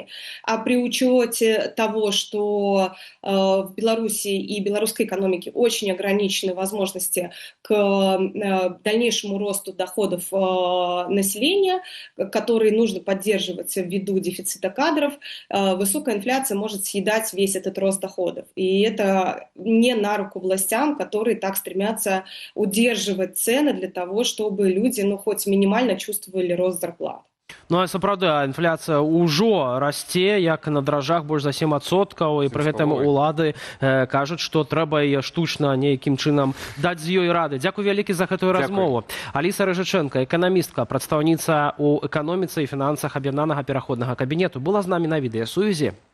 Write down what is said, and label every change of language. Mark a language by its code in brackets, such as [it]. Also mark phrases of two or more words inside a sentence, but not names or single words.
[ru] А при учете того, что в Беларуси и белорусской экономике очень ограничены возможности к дальнейшему росту росту доходов населения, который нужно поддерживать ввиду дефицита кадров, высокая инфляция может съедать весь этот рост доходов. И это не на руку властям, которые так стремятся удерживать цены для того, чтобы люди, хоть минимально чувствовали рост зарплат. [be] Ну, а сапраўды, інфляцыя ўжо расце, як на дражах, больш за 7%, і пры гэтым улады кажуць, што трэба яе штучна нейкім чынам даць з ёй рады. Дзякуй вялікі за гэтую размову. Аліса Рыжыченка, эканамістка, прадстаўніца ў эканоміцы і фінансах аб'яднанага пераходнага кабінету, была з намі на відэасувязі.